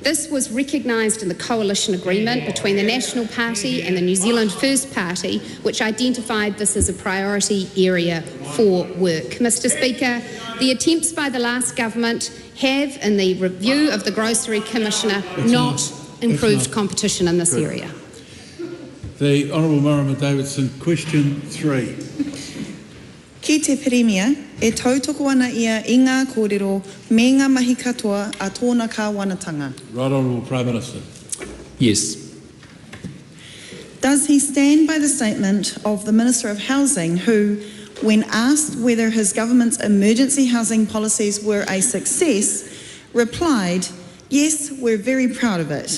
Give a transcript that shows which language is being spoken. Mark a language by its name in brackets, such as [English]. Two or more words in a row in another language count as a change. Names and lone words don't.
[English] This was recognised in the coalition agreement between the National Party and the New Zealand First Party, which identified this as a priority area for work. Mr Speaker, the attempts by the last government have, in the review of the Grocery Commissioner, not improved competition in this area. The Honourable Marama Davidson, question 3. [Māori] Ki te Premier, e tautoko ana ia I ngā kōrero me ngā mahi katoa a tōna kāwanatanga. [English] Right Honourable Prime Minister. Yes. Does he stand by the statement of the Minister of Housing who, when asked whether his government's emergency housing policies were a success, replied, "Yes, we're very proud of it.